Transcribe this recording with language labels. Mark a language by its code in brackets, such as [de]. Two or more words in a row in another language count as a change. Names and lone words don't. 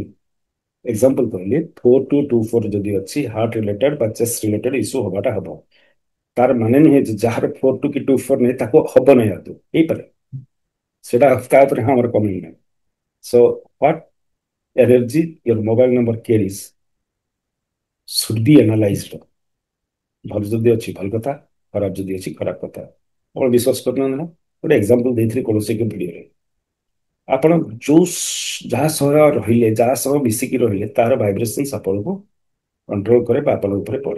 [or] ଏକ୍ସାମ୍ପଲ କହିଲି, 4224 ଯଦି ଅଛି, [en] heart related [or] ବା [en] chest related issue [or] ହବାଟା ହବ। ତାର ମାନେ ନୁହେଁ ଯେ ଯାହାର 42 କି 24 ନାହିଁ ତାକୁ ହବ ନାହିଁ, ଆଦୌ ହେଇପାରେ, ସେଟା ତା ଉପରେ ହଁ ଆମର କମେଣ୍ଟ ନାହିଁ। [en] So what energy your mobile number carries should be analyzed। [or] ଭଲ ଯଦି ଅଛି ଭଲ କଥା, ଖରାପ ଯଦି ଅଛି ଖରାପ କଥା। ଆପଣ ବିଶ୍ୱାସ କରୁନାହାନ୍ତି ନା, ଗୋଟେ ଏକ୍ସାମ୍ପଲ ଦେଇଥିଲି କୌଣସି ଏକ ଭିଡ଼ିଓରେ। ଆପଣ ଯୋଉ ଯାହା ସହ ରହିଲେ, ଯାହା ସହ ମିଶିକି ରହିଲେ, ତାର ଭାଇବ୍ରେସନ୍ସ ଆପଣଙ୍କୁ କଣ୍ଟ୍ରୋଲ କରେ ବା ଆପଣଙ୍କ ଉପରେ ପଡେ।